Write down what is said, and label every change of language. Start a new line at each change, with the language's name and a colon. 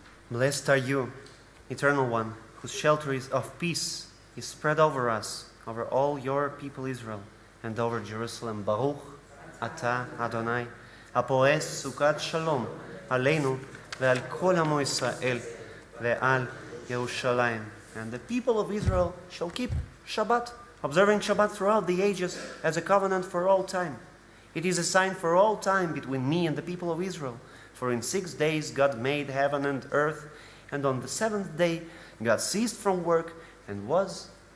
English: Blessed are you, Eternal One, whose shelter is of peace is spread over us, over all your people Israel, and over Jerusalem.
Hebrew: Baruch Ata Adonai, הפורס סוכת שלום עלינו ועל כל עמו ישראל ועל ירושלים.
English: And the people of Israel shall keep Shabbat, observing Shabbat throughout the ages as a covenant for all time. It is a sign for all time between me and the people of Israel. For in 6 days God made heaven and earth, and on the 7th day God ceased from work and was.